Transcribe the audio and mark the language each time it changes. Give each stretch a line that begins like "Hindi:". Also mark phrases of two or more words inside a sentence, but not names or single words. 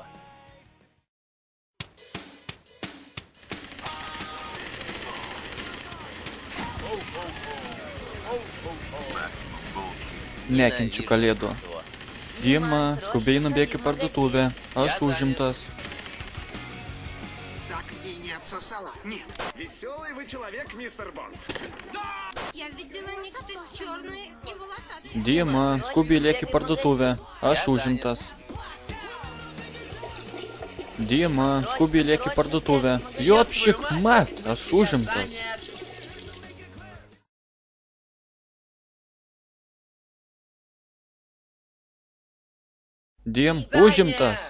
Lithuanian: Nekenčiu kalėdų. Dima, skubiai nubėk į parduotuvę. Aš užimtas.
Russian: Нет, веселый вы человек, мистер Бонд. Я видела нечто черное и волосатое.
Lithuanian: Dima, skubiai lėk į parduotuvę. Aš užimtas. Dima, skubiai lėk į parduotuvę. Jop, šikmat, aš užimtas. Dim, užimtas.